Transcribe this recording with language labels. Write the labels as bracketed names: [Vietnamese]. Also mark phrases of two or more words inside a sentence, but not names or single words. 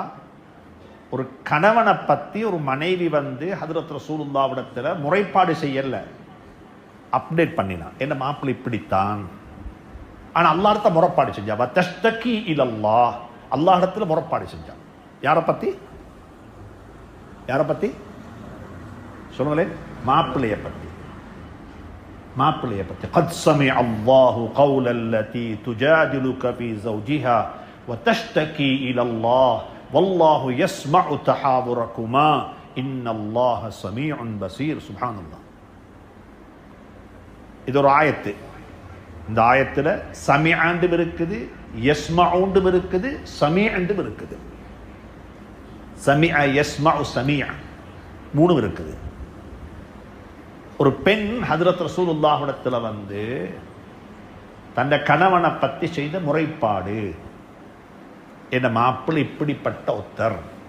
[Tamil] ஒரு கணவனை பத்தி ஒரு மனைவி வந்து ஹதரத் ரசூலுல்லாஹ்விடத்துல முறைப்பாடு செய்யல, அப்டேட் பண்ணினான், என்ன மாப்பிள்ளை இப்படித்தான். ஆனா அல்லாஹ்ட்ட முறைப்பாடு செஞ்சா, [Arabic] وتشتكي إلى الله, [Tamil] அல்லாஹ் இடத்துல முறைப்பாடு செஞ்சான். யாரை பத்தி? யாரை பத்தி சொல்லுங்களேன்? மாப்பிள்ளைய பத்தி. மாப்பிள்ளைய பத்தி. [Arabic] قد سمع الله قول التي تجادلك في زوجها وتشتكي الى الله والله يسمع تحاوركما ان الله سميع بصير. سبحان الله. [Tamil] இது ஒரு ஆயத்து. இந்த ஆயத்துல சமிஅண்டும் இருக்குது, யஸ்மஊண்டும் இருக்குது, சமீஅண்டும் இருக்குது. [Arabic] سمع يسمع سميع [Tamil] மூணும் இருக்குது. ஒரு பெண் ஹஜ்ரத் ரசூலுல்லாஹ்விடத்துல வந்து தன்னை கணவனை பத்தி செய்த முறைப்பாடு, என்ன மாப்பிள்ளை இப்படிப்பட்ட ஒருத்தர்.